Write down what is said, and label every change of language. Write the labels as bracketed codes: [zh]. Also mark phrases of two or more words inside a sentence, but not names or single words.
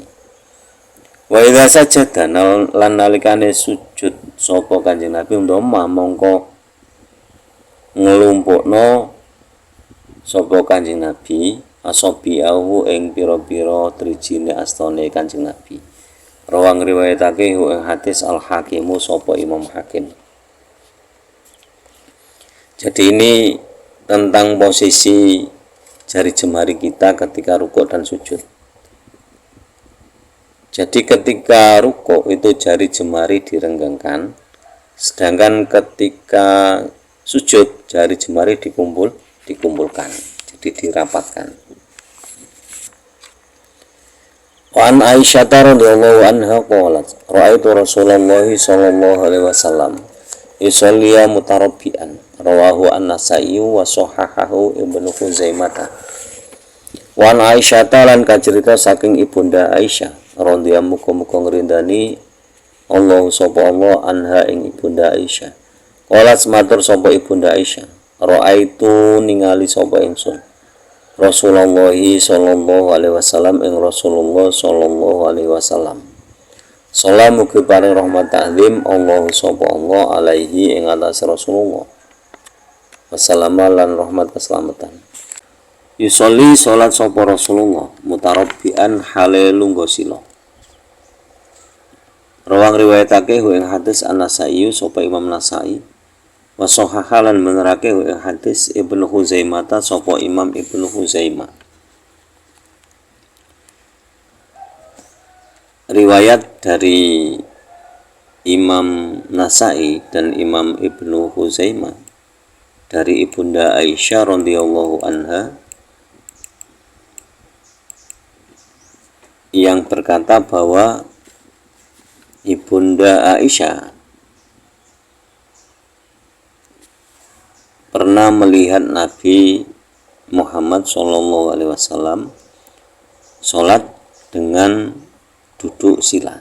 [jv] Wa idza sajada lan nalikane sujud sapa Kanjeng Nabi ndoma mongko nglumpukno sapa Kanjeng Nabi asabiahu ing pira-pira drijine astane Kanjeng Nabi. Rawang riwayatake ing hadis Al-Hakimu sapa Imam Hakim. [id] Jadi ini tentang posisi jari jemari kita ketika rukuk dan sujud. Jadi ketika rukuk itu jari jemari direnggangkan, sedangkan ketika sujud jari jemari dikumpulkan, jadi dirapatkan. [ar] وعن عائشة رضي الله عنها قالت رأيت رسول الله صلى الله عليه وسلم يصلي متربعا رواه النسائي وصححه ابن خزيمة. وعن عائشة [jv] lan kacerita saking Ibunda Aisyah radhiyallahu muga-muga ngrindani Allah sapa Allah anha ing Ibunda Aisyah. Qalat matur sapa Ibunda Aisyah, ra'aitu ningali sapa ingsun Rasulullah [ar] صلى الله عليه وسلم [jv] ing Rasulullah [ar] صلى الله عليه وسلم. [jv] Salam mugi paring rahmat ta'zim Allah sapa Allah alaihi ing atase Rasulullah. Wassalamu lan rahmat keselamatan. Yusolli salat sapa Rasulullah mutarabbian hale lungguh sila. Rawang riwayatake ing hadis An-Nasai sapa Imam Nasai. Wa sahahalan menerake ing hadis Ibnu Huzaimah sapa Imam Ibnu Huzaimah. [id] Riwayat dari Imam Nasai dan Imam Ibnu Huzaimah dari Ibunda Aisyah [ar] رضي الله عنها [id] yang berkata bahwa Ibunda Aisyah pernah melihat Nabi Muhammad SAW sholat dengan duduk sila.